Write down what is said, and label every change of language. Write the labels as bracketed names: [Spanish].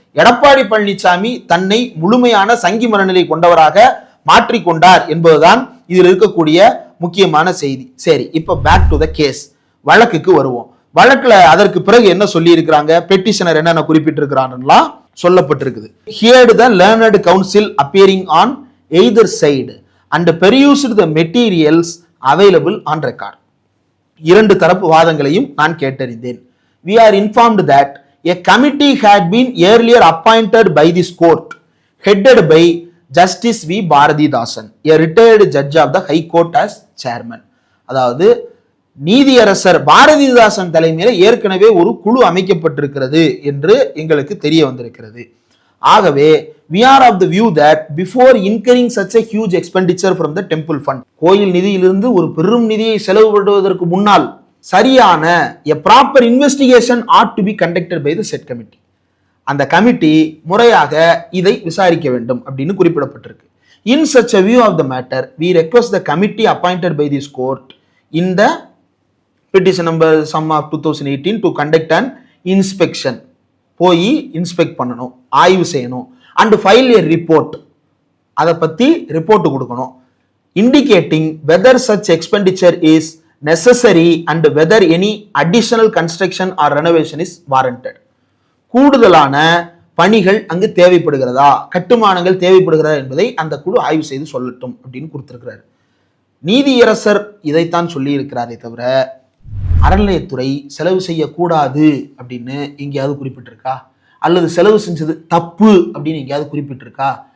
[Tamil] எடப்பாடி பழனிசாமி தன்னை முழுமையான சங்கி மனநிலை கொண்டவராக மாற்றிக்கொண்டார் என்பதுதான் இதில் இருக்கக்கூடிய முக்கியமான செய்தி. சரி, இப்ப பேக் டு த கேஸ், வழக்குக்கு வருவோம். வழக்குல அதற்கு பிறகு என்ன சொல்லி இருக்கிறாங்க, பெட்டிஷனர் என்னென்ன குறிப்பிட்டிருக்கிறான்லாம் சொல்லப்பட்டிருக்குது. [English] Heard the learned counsel appearing on either side and perused the materials available on record. [Tamil] 2 தரப்பு வாதங்களையும் நான் கேட்டறிந்தேன். [English] We are informed that a committee had been earlier appointed by this court, headed by Justice V. Bharathidasan, a retired judge of the High Court as chairman. [Tamil] அதாவது நீதியரசர் பாரதிதாசன் தலைமையில ஏற்கனவே ஒரு குழு அமைக்கப்பட்டிருக்கிறது என்று எங்களுக்கு தெரிய வந்திருக்கிறது. ஆகவே [English] we are of the view that before incurring such a huge expenditure from the temple fund, கோயில் நிதியிலிருந்து ஒரு பெரும் நிதியை செலவுபடுவதற்கு முன்னால் சரியான a proper investigation ought to be conducted by the said committee. [Tamil] அந்த கமிட்டி முறையாக இதை விசாரிக்க வேண்டும் அப்படின்னு குறிப்பிடப்பட்டிருக்கு. [English] In such a view of the matter, we request the committee appointed by this court in the petition number sum of 2018 to conduct an inspection, [Tamil] போய் inspect பண்ணணும், ஆய்வு செய்யணும், [English] and file a report, [Tamil] அதை பத்தி ரிப்போர்ட் கொடுக்கணும், [English] indicating whether such expenditure is necessary and whether any additional construction or renovation is warranted. [Tamil] கூடுதலான பணிகள் அங்கு தேவைப்படுகிறதா, கட்டுமானங்கள் தேவைப்படுகிறதா என்பதை அந்த குழு ஆய்வு செய்து சொல்லட்டும் அப்படின்னு கொடுத்திருக்கிறார். நீதியரசர் இதைத்தான் சொல்லி இருக்கிறாரே தவிர அறநிலையத்துறை செலவு செய்யக்கூடாது அப்படின்னு எங்கேயாவது குறிப்பிட்டிருக்கா, அல்லது செலவு செஞ்சது தப்பு அப்படின்னு எங்கேயாவது குறிப்பிட்டிருக்கா?